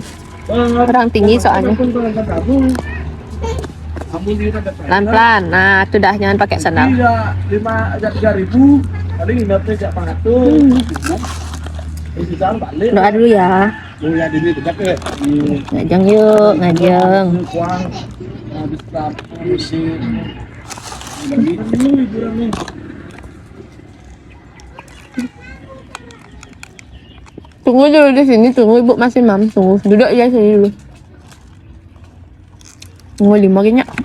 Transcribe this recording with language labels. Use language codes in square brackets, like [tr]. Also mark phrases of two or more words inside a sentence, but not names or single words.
[id] Kurang tinggi soalnya. Pelan-pelan. Nah, itu dah jangan pakai sandal. Iya, 3.000. Paling ingatnya jak pangatur. Doa dulu ya. Ya di sini dekat ya. Ngajeng yuk, ngajeng. Kuang habis isi. Ini liburan nih. Tunggu dulu di sini, tunggu ibu masih mam, tunggu. Duduk aja sini dulu. Tunggu 5 kayaknya.